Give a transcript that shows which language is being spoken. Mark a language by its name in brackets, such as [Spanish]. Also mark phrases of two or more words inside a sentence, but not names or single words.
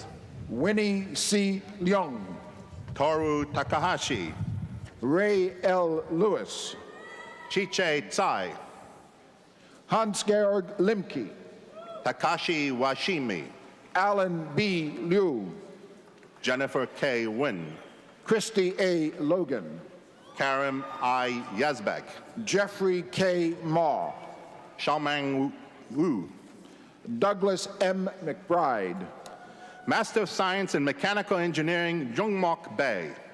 [English] Winnie C. Leung, Toru Takahashi, Ray L. Lewis, Chiche Tsai, Hans-Georg Limke, Takashi Washimi, Alan B. Liu, Jennifer K. Wynn, Christy A. Logan, Karim I. Yazbek, Jeffrey K. Ma, Xiaomeng Wu, Douglas M. McBride, Master of Science in Mechanical Engineering, Jungmok Bae,